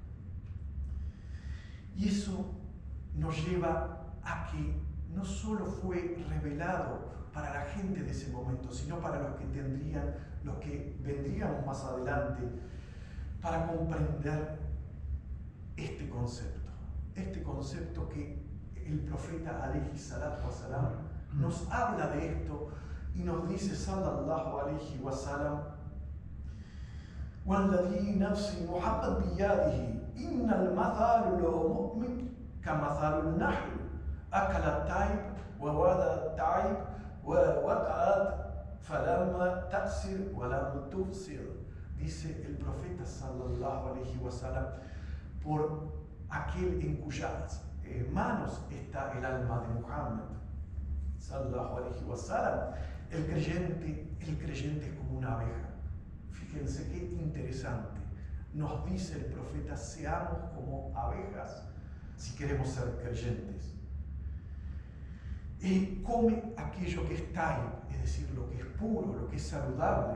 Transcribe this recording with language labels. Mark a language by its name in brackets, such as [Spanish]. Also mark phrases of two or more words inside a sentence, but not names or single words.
[Spanish] Y eso nos lleva a que no solo fue revelado para la gente de ese momento, sino para los que vendríamos más adelante, para comprender este concepto que el profeta [Arabic] عليه الصلاة والسلام [Spanish] nos habla de esto y nos dice [Arabic] صلى الله عليه وسلم: وَالَّذِي نَفْسِ مُحَمَّدْ بِيَدِهِ إِنَّ الْمَثَلُ لِلْمُؤْمِنِ كَمَثَلِ النَّحْلِ أَكَلَ الطَّيْبَ وَوَضَعَ الطَّيْبَ وَوَقَعَتْ فَلَمَّ تَأْسِرْ وَلَمْ تُبْصِرْ. [Spanish] Dice el profeta [Arabic] صلى الله عليه وسلم, [Spanish] por aquel en cuyas manos está el alma de Muhammad [Arabic] صلى الله عليه وسلم. [Spanish] El creyente es como una abeja. Fíjense qué interesante. Nos dice el profeta, seamos como abejas si queremos ser creyentes. Come aquello que es taib, es decir, lo que es puro, lo que es saludable.